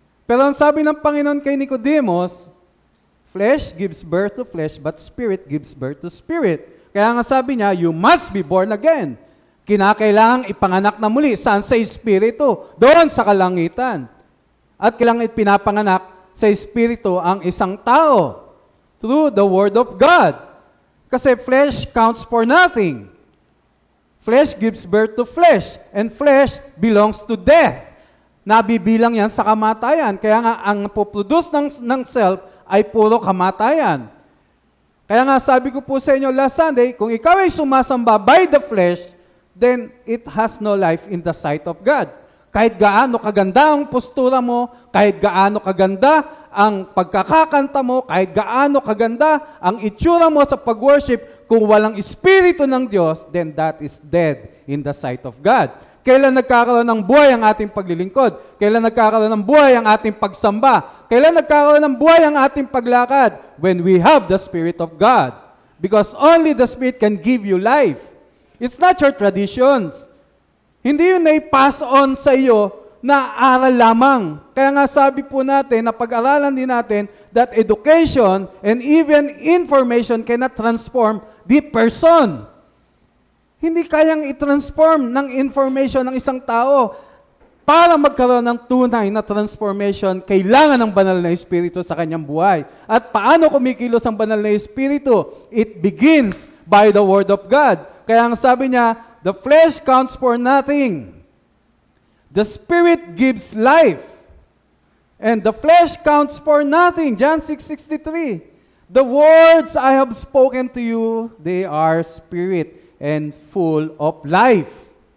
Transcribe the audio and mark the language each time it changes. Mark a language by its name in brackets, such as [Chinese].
[Filipino] Pero ang sabi ng Panginoon kay Nicodemus, [English] flesh gives birth to flesh, but spirit gives birth to spirit. [Filipino] Kaya nga sabi niya, [English] you must be born again. [Filipino] Kinakailangang ipanganak na muli. Saan? Sa espiritu. Doon sa kalangitan. At kailangan ipinapanganak sa espiritu ang isang tao [English] through the Word of God. Kasi flesh counts for nothing. Flesh gives birth to flesh, and flesh belongs to death. [Filipino] Nabibilang yan sa kamatayan. Kaya nga, ang poproduce ng self ay puro kamatayan. Kaya nga, sabi ko po sa inyo [English] last Sunday, [Filipino] kung ikaw ay sumasamba [English] by the flesh, then it has no life in the sight of God. [Filipino] Kahit gaano kaganda ang postura mo, kahit gaano kaganda ang pagkakakanta mo, kahit gaano kaganda ang itsura mo sa pag-worship, kung walang espiritu ng Diyos, [English] then that is dead in the sight of God. [Filipino] Kailan nagkakaroon ng buhay ang ating paglilingkod? Kailan nagkakaroon ng buhay ang ating pagsamba? Kailan nagkakaroon ng buhay ang ating paglakad? [English] When we have the Spirit of God. Because only the Spirit can give you life. It's not your traditions. [Filipino] Hindi yun na-pass on sa iyo na aral lamang. Kaya nga sabi po natin, na pag-aralan din natin, [English] that education and even information cannot transform the person. [Filipino] Hindi kayang i-transform ng information ng isang tao. Para magkaroon ng tunay na transformation, kailangan ng banal na Espiritu sa kanyang buhay. At paano kumikilos ang banal na Espiritu? [English] It begins by the Word of God. [Filipino] Kaya ang sabi niya, [English] the flesh counts for nothing. The Spirit gives life. And the flesh counts for nothing. John 6:63. The words I have spoken to you, they are spirit and full of life.